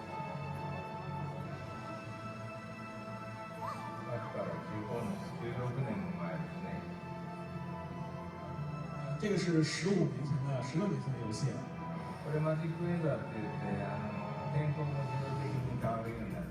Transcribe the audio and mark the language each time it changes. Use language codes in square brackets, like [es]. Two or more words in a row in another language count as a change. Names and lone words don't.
[ja] 16年も前ですね。 [zh] 这个是16年前的游戏了。 [ja] これマジックウェザーって言って天候も自動的に変わるようになって。